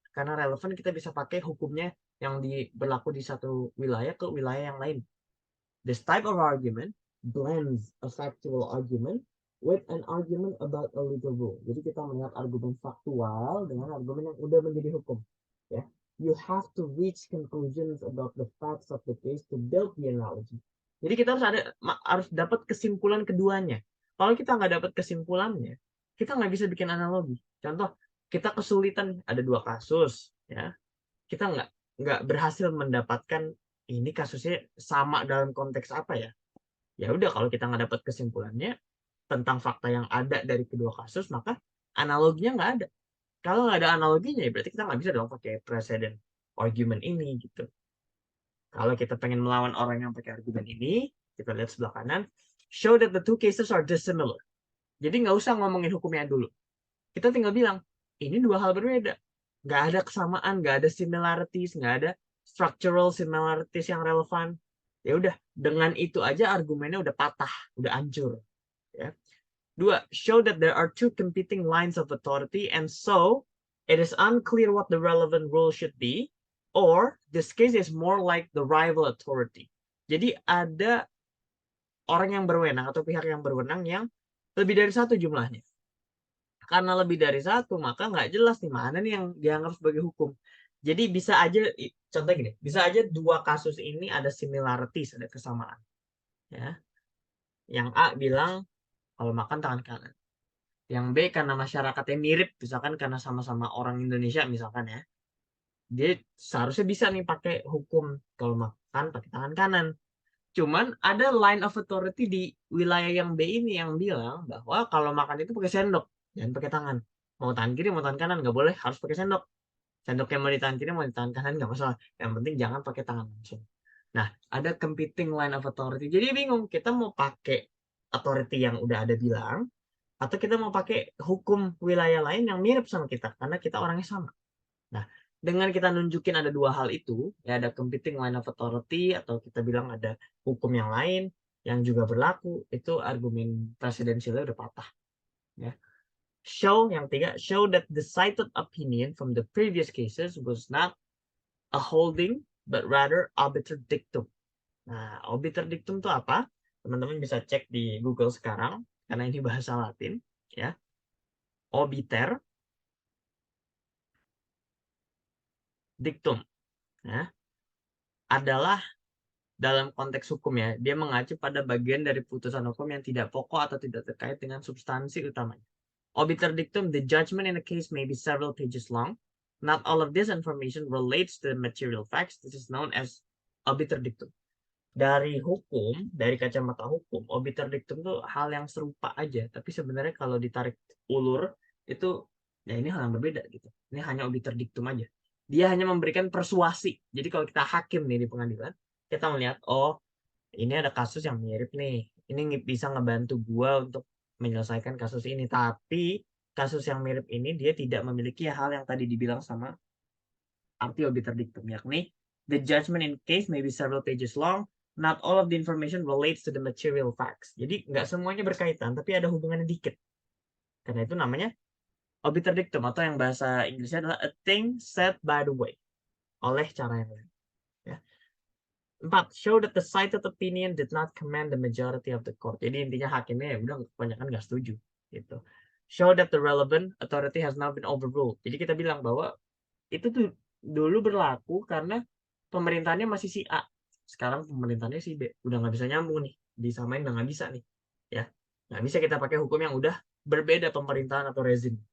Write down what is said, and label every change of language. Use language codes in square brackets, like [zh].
[id] Karena relevan kita bisa pakai hukumnya yang berlaku di satu wilayah ke wilayah yang lain. [en] This type of argument blends a factual argument with an argument about a legal rule. [id] Jadi kita melihat argumen faktual dengan argumen yang udah menjadi hukum. [en] Ya, you have to reach conclusions about the facts of the case to build the analogy. [id] Jadi kita harus dapat kesimpulan keduanya. Kalau kita nggak dapat kesimpulannya, kita nggak bisa bikin analogi. Contoh, kita kesulitan ada dua kasus, ya, kita nggak berhasil mendapatkan ini kasusnya sama dalam konteks apa ya. Ya udah, kalau kita nggak dapat kesimpulannya tentang fakta yang ada dari kedua kasus, maka analoginya nggak ada. Kalau nggak ada analoginya, ya berarti kita nggak bisa dong pakai precedent argument ini gitu. Kalau kita pengen melawan orang yang pakai argumen ini, kita lihat sebelah kanan, [en] show that the two cases are dissimilar. [id] Jadi nggak usah ngomongin hukumnya dulu. Kita tinggal bilang, ini dua hal berbeda. Nggak ada kesamaan, nggak ada similarities, nggak ada structural similarities yang relevan. Ya udah, dengan itu aja argumennya udah patah, udah hancur. Ya. [en] Dua, show that there are two competing lines of authority and so it is unclear what the relevant rule should be, or this case is more like the rival authority. [id] Jadi ada orang yang berwenang atau pihak yang berwenang yang lebih dari satu jumlahnya. Karena lebih dari satu, maka nggak jelas nih mana nih yang dianggap sebagai hukum. Jadi bisa aja, contoh gini, bisa aja dua kasus ini ada similarities, ada kesamaan. Ya, yang A bilang kalau makan tangan kanan. Yang B karena masyarakatnya mirip, misalkan karena sama-sama orang Indonesia misalkan ya, dia seharusnya bisa nih pakai hukum kalau makan pakai tangan kanan. Cuman ada line of authority di wilayah yang B ini yang bilang bahwa kalau makan itu pakai sendok, jangan pakai tangan. Mau tangan kiri, mau tangan kanan, nggak boleh, harus pakai sendok. Sendoknya mau di tangan kiri, mau di tangan kanan, nggak masalah. Yang penting jangan pakai tangan langsung. Nah, ada competing line of authority. Jadi bingung, kita mau pakai authority yang udah ada bilang, atau kita mau pakai hukum wilayah lain yang mirip sama kita, karena kita orangnya sama. Nah, dengan kita nunjukin ada dua hal itu, ya ada competing line of authority, atau kita bilang ada hukum yang lain yang juga berlaku, itu argumen presidensialnya udah patah. Ya. [en] Show, yang tiga, show that the cited opinion from the previous cases was not a holding, but rather obiter dictum. [id] Nah, obiter dictum itu apa? Teman-teman bisa cek di Google sekarang, karena ini bahasa Latin. Ya, obiter dictum, ya, adalah dalam konteks hukum ya, dia mengacu pada bagian dari putusan hukum yang tidak pokok atau tidak terkait dengan substansi utamanya. [en] Obiter dictum, the judgment in a case may be several pages long. Not all of this information relates to the material facts. This is known as obiter dictum. [id] Dari hukum, dari kacamata hukum, obiter dictum itu hal yang serupa aja, tapi sebenarnya kalau ditarik ulur itu ya ini hal yang berbeda gitu. Ini hanya obiter dictum aja. Dia hanya memberikan persuasi. Jadi kalau kita hakim nih di pengadilan, kita melihat oh ini ada kasus yang mirip nih. Ini bisa ngebantu gua untuk menyelesaikan kasus ini, tapi kasus yang mirip ini dia tidak memiliki hal yang tadi dibilang sama arti obiter dictum, yakni [en] the judgment in case may be several pages long. Not all of the information relates to the material facts. [id] Jadi nggak semuanya berkaitan, tapi ada hubungannya dikit. Karena itu namanya obiter dictum, atau yang bahasa Inggrisnya adalah [en] a thing said by the way, [id] oleh cara yang lain. Ya. 4. [en] Show that the cited opinion did not command the majority of the court. [id] Jadi intinya hakimnya ya udah kebanyakan nggak setuju. Gitu. [en] Show that the relevant authority has not been overruled. [id] Jadi kita bilang bahwa itu tuh dulu berlaku karena pemerintahannya masih si A. Sekarang pemerintahannya si B. Udah nggak bisa nyambung nih. Disamain udah nggak bisa nih. Ya, nggak bisa kita pakai hukum yang udah berbeda pemerintahan atau rezim.